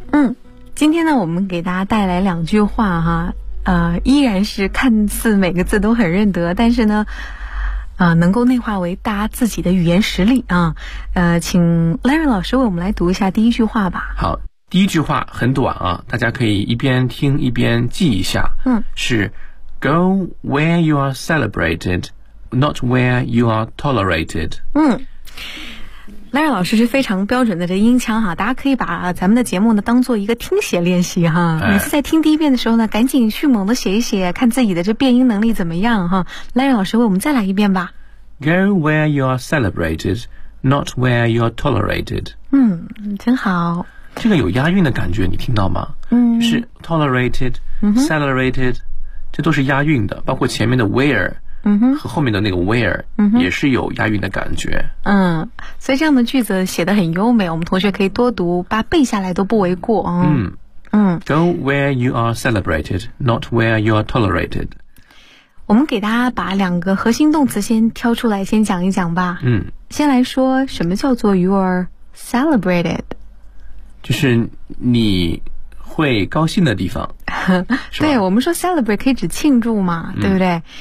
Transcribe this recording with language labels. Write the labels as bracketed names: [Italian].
[Chinese] 嗯，今天呢，我们给大家带来两句话哈，依然是看似每个字都很认得，但是呢，能够内化为大家自己的语言实力啊。请 Larry 老师为我们来读一下第一句话吧。好，第一句话很短啊，大家可以一边听一边记一下。嗯， [English] 是 Go where you are celebrated, not where you are tolerated。嗯。 [Chinese] Larry 老师是非常标准的这音腔哈，大家可以把咱们的节目呢当做一个听写练习哈。哎，每次在听第一遍的时候呢，赶紧迅猛的写一写，看自己的这变音能力怎么样哈。 Larry 老师为我们再来一遍吧。 [English] Go where you are celebrated, not where you are tolerated。 [Chinese] 嗯，真好。这个有押韵的感觉，你听到吗？嗯， [English] 是 tolerated,、嗯、 [Chinese] celebrated, 这都是押韵的，包括前面的 where。嗯哼，和后面的那个 where 也是有押韵的感觉。嗯，所以这样的句子写得很优美，我们同学可以多读，把背下来都不为过啊。嗯嗯 [English] ，Go where you are celebrated, not where you are tolerated。 [Chinese] 我们给大家把两个核心动词先挑出来，先讲一讲吧。嗯，先来说什么叫做 [English] you are celebrated， [Chinese] 就是你会高兴的地方。对，我们说 celebrate 可以指庆祝嘛，对不对？